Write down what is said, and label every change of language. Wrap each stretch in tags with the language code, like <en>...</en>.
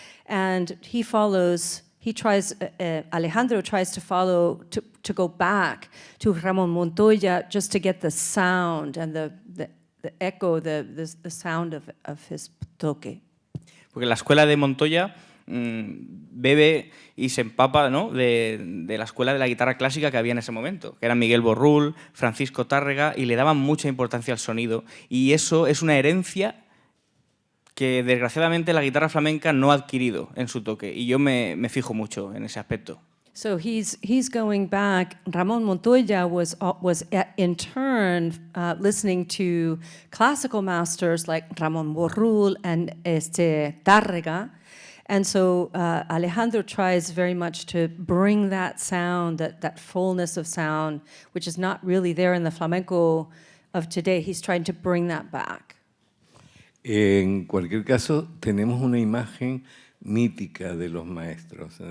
<en>And Alejandro tries to follow, to go back to Ramón Montoya just to get the sound and the echo, the sound of his toque.</en> <es>Porque la escuela de Montoya bebe y se empapa, ¿no?, de la escuela de la guitarra clásica que había en ese momento, que eran Miguel Borrul, Francisco Tárrega, y le daban mucha importancia al sonido. Y eso es una herencia que desgraciadamente la guitarra flamenca no ha adquirido en su toque. Y yo me fijo mucho en ese aspecto.</es> <en>So he's going back. Ramón Montoya was in turn listening to classical masters like Ramón Borrul and Tárrega, and so Alejandro tries very much to bring that sound, that fullness of sound, which is not really there in the flamenco of today. He's trying to bring that back.</en> <es>En cualquier caso, tenemos una imagen mítica de los maestros.</es>